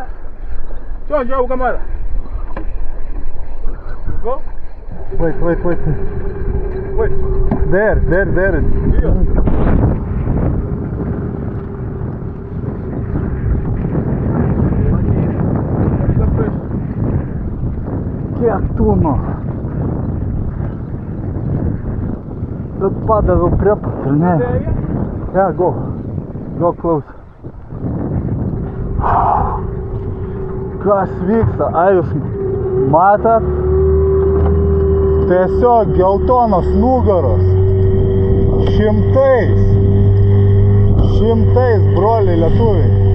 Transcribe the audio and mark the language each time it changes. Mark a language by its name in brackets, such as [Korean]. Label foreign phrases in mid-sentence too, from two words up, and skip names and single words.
[English] Jauh buka mana? Go. Wait. Wait. There. [Lithuanian] Kiek tūno? Bet padaviau prie pat, ar ne? [English] Yeah, go close. [Lithuanian] Kas vyksta? Ar jūs matot? Tiesiog geltonos nugaros. Šimtais, broliai lietuviai.